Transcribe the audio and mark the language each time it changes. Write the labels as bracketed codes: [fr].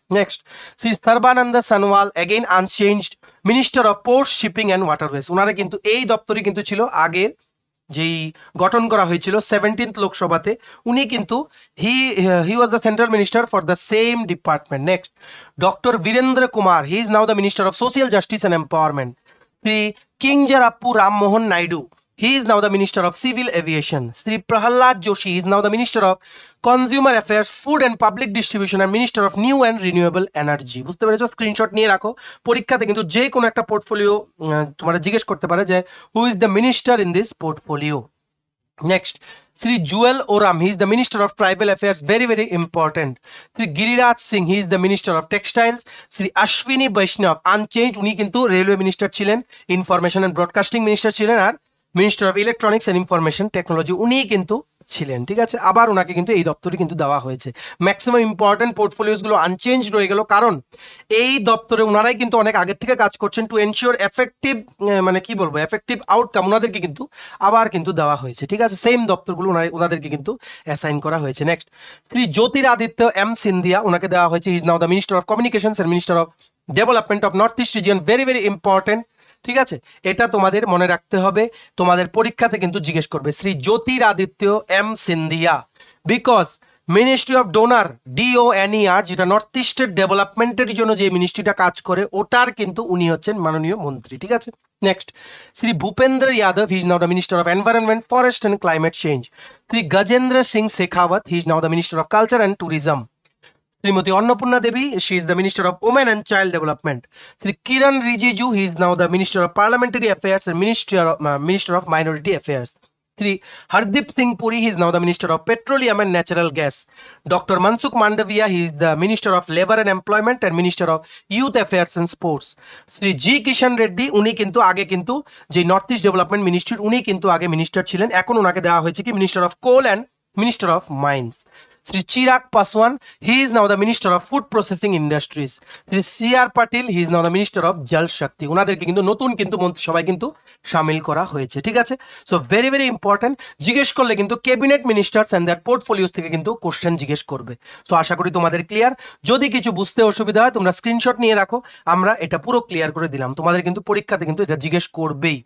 [en] Next, Shri Sarbananda Sonowal, again unchanged, minister of ports, shipping and waterways. [bn] ওনারা কিন্তু এই দপ্তরই কিন্তু ছিল আগের যেই গঠন করা হয়েছিল 17th লোকসভাতে, উনি কিন্তু [en] He was the central minister for the same department. Next, doctor Virendra Kumar, he is now the minister of social justice and empowerment. Shri Kinjarapu Rammohan Naidu, he is now the minister of civil aviation. Sri Prahalad Joshi is now the minister of consumer affairs, food and public distribution and minister of new and renewable energy. [bn] বুঝতে পেরেছো, screenshot নিয়ে রাখো, পরীক্ষাতে কিন্তু যে কোনো একটা portfolio তোমরা জিজ্ঞেস করতে পারে যে [en] Who is the minister in this portfolio. Next, Sri Jewel Oram, he is the Minister of Tribal Affairs, very very important. Sri Giriraj Singh, he is the Minister of Textiles. [bn] Sri Ashwini Vaishnav, unchanged, উনি কিন্তু railway minister ছিলেন, information and broadcasting minister ছিলেন, আর minister of electronics and information technology উনি কিন্তু ছিলেন। ঠিক আছে, আবার ওনাকে কিন্তু এই দপ্তরে কিন্তু দেওয়া হয়েছে। ম্যাক্সিমাম ইম্পর্টেন্ট পোর্টফোলিওসগুলো আনচেঞ্জ রয়ে গেল, কারণ এই দপ্তরে ওনারাই কিন্তু অনেক আগের থেকে কাজ করছেন [en] to ensure effective, [bn] মানে কি বলবো, এফেক্টিভ আউটকাম ওনাদেরকে কিন্তু আবার কিন্তু দেওয়া হয়েছে। ঠিক আছে, সেম দপ্তরগুলো ওনাদেরকে কিন্তু অ্যাসাইন করা হয়েছে। নেক্সট, শ্রী জ্যোতিরাদিত্য এম সিন্ধিয়া, ওনাকে দেওয়া হয়েছে [en] he is now the minister of communications and minister of development of north east region, [bn] very very important. ঠিক আছে, এটা তোমাদের মনে রাখতে হবে, তোমাদের পরীক্ষাতে কিন্তু জিজ্ঞেস করবে Shri Jyotiraditya M Scindia, because ministry of donor DONER, যেটা নর্থ ইস্টের ডেভেলপমেন্টের জন্য যে মিনিস্ট্রিটা কাজ করে ওটার কিন্তু উনি হচ্ছেন মাননীয় মন্ত্রী। [en] ঠিক আছে, next, Shri Bhupender Yadav, he is now the minister of environment, forest and climate change. Shri Gajendra Singh Shekhawat, he is now the minister of culture and tourism. Srimati Annapurna Devi, she is the Minister of Women and Child Development. Sri Kiran Rijiju, he is now the Minister of Parliamentary Affairs and Minister of Minority Affairs. Sri Hardeep Singh Puri, he is now the Minister of Petroleum and Natural Gas. Dr. Mansukh Mandavia, he is the Minister of Labour and Employment and Minister of Youth Affairs and Sports. Sri G. [bn] Kishan Reddy, উনি কিন্তু আগে কিন্তু যে north east development ministry উনি কিন্তু আগে minister ছিলেন, এখন ওনাকে দেওয়া হয়েছে কি [en] Minister of coal and minister of mines. Sri Chirag Paswan, he is now the Minister of Food Processing Industries. Sri C.R. Patil, he is now the Minister of Jal Shakti. [bn] ওনাদেরকে কিন্তু নতুন কিন্তু মন্ত্রিসভায় কিন্তু শামিল করা হয়েছে। ঠিক আছে, সো ভেরি ভেরি ইম্পর্টেন্ট, জিজ্ঞেস করলে কিন্তু [en] cabinet ministers and their portfolios [bn] থেকে কিন্তু কোশ্চেন জিজ্ঞেস করবে। সো আশা করি তোমাদের ক্লিয়ার। যদি কিছু বুঝতে অসুবিধা হয় তোমরা স্ক্রিনশট নিয়ে রাখো, আমরা এটা পুরো ক্লিয়ার করে দিলাম, তোমাদের কিন্তু পরীক্ষাতে কিন্তু এটা জিজ্ঞেস করবেই।